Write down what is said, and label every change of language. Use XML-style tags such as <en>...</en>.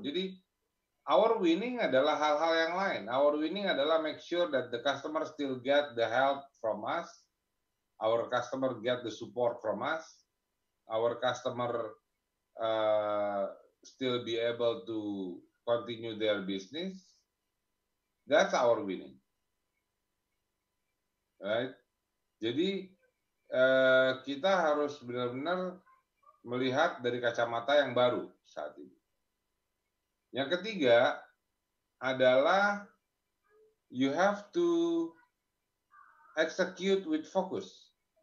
<id>Jadi</id> <en>our winning</en> <id>adalah hal-hal yang lain.</id> <en>Our winning</en> <id>adalah</id> <en>make sure that the customer still get the help from us, our customer get the support from us, our customer still be able to continue their business. That's our winning, right?</en> <id>Jadi kita harus benar-benar melihat dari kacamata yang baru saat ini. Yang ketiga adalah</id> <en>you have to execute with focus.</en>